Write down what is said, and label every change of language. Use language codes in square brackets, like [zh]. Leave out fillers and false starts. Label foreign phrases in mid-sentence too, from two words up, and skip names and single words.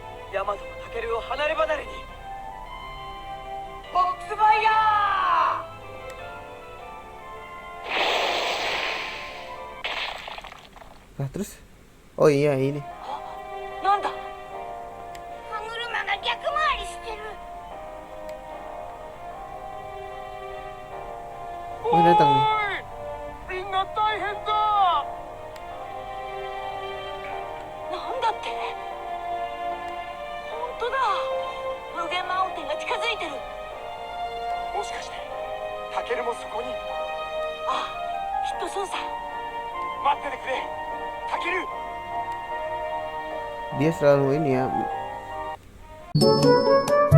[ja] ヤマトとタケルを離れ離れに。ボックスファイヤー。 [id] Nah terus, oh iya ini. [ja] なんだ。歯車が逆回りしてる。 [id] Oh datang nih. [ja] みんな大変だ。なんだって。本当だ。無限マウンテンが近づいてる。もしかしてタケルもそこに。ああ、きっとそうさ。待っててくれタケル。 [id] Dia selalu ini ya